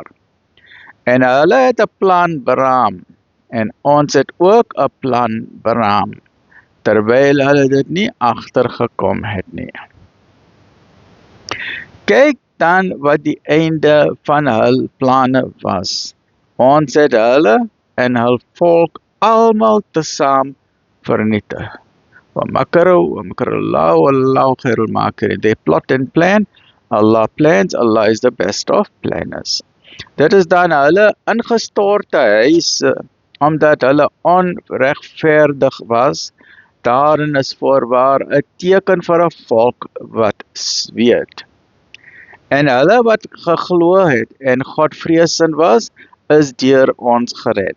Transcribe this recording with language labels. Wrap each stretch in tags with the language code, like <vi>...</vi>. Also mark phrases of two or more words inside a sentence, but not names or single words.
<af>En hulle het 'n plan beraam, en ons het ook 'n plan beraam, terwyl hulle dit nie agtergekom het nie. Kyk dan wat die einde van hul planne was. Ons het hulle en hul volk almal tesaam vernietig.</af> <ar>والله خير الماكرين.</ar> <en>They plot and plan, Allah plans, Allah is the best of planners.</en> <af>Dit is dan hulle ingestorte huise, omdat hulle onregverdig was. Daarin is voorwaar 'n teken vir 'n volk wat weet. En hulle wat geglo het en godvreesend was, is deur ons gered.</af>